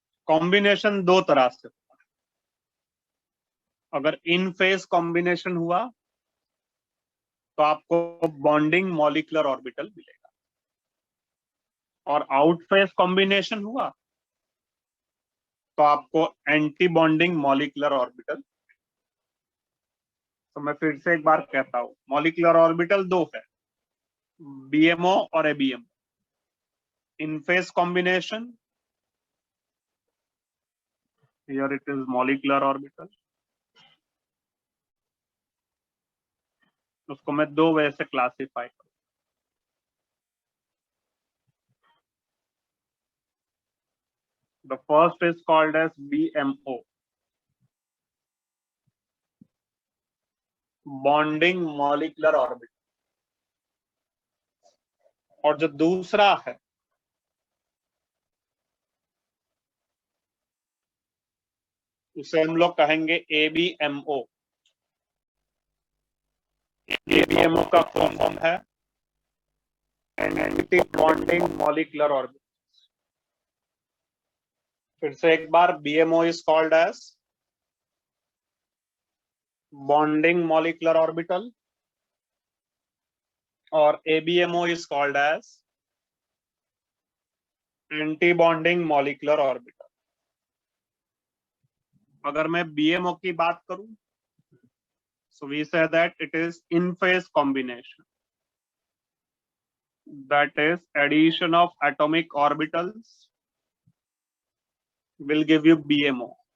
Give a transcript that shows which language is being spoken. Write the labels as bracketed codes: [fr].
[hi] Combination दो तरह से होता है। अगर इन फेज कॉम्बिनेशन हुआ तो आपको बॉन्डिंग मॉलिक्यूलर ऑर्बिटल मिलेगा, और आउट फेज कॉम्बिनेशन हुआ तो आपको एंटी बॉन्डिंग मॉलिक्यूलर ऑर्बिटल। तो मैं फिर से एक बार कहता हूं, मॉलिक्यूलर ऑर्बिटल दो है, बीएमओ और ABMO. [en] इन phase combination, here it is molecular orbital। [hi] उसको मैं दो वे से क्लासिफाई करूं। [en] The first is called as BMO, bonding molecular orbital। [hi] और जो दूसरा है उसे हम लोग कहेंगे ABMO। ABMO का फुल फॉर्म है एंटी बॉन्डिंग मॉलिक्यूलर ऑर्बिटल। फिर से एक बार, [en] BMO is called as bonding molecular orbital और ABMO is called as anti bonding molecular orbital. [hi] अगर मैं BMO की बात करूं, [en] so we say that it is in phase combination, that is addition of atomic orbitals will give you BMO।